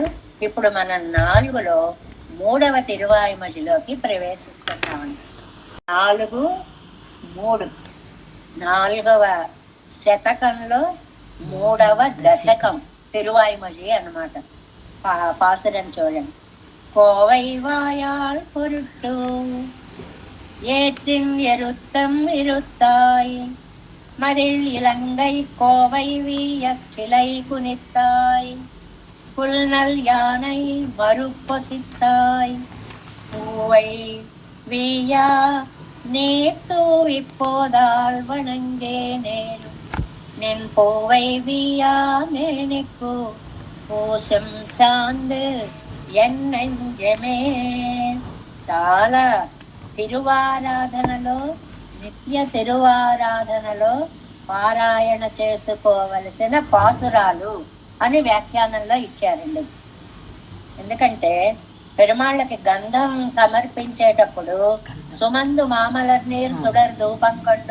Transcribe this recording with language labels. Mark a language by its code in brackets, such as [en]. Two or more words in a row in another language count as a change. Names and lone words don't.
[te] ఇప్పుడు మనం 4లో 3వ తిరువాయిమొழிలోకి ప్రవేశిస్తున్నామండి. 4:3 4వ శతకంలో 3వ దశకం తిరువాయిమొழి అన్నమాట. పాసురం చూడండి. [ta] கோவை வாயாள் பொருட்டு ஏற்றின் எருத்தம் இருத்தாய் மதில் இலங்கை கோவை வீயச் சிலை குனித்தாய் புல்நல் யானை மறுப்பொசித்தாய் பூவை வீயா நீர் தூவிப்போதால் வணங்கே நேரும் நின் பூவை வீயா மேனிக்கு பூசம் சாந்து என் நெஞ்சமே. [te] చాలా తిరువారాధనలో, నిత్య తిరువారాధనలో పారాయణ చేసుకోవలసిన పాసురాలు అని వ్యాఖ్యానంలో ఇచ్చారండి. ఎందుకంటే పెరుమాళ్ళకి గంధం సమర్పించేటప్పుడు [ta] சுமந்து மாமலர் நீர் சுடர் தூபம் கொண்டு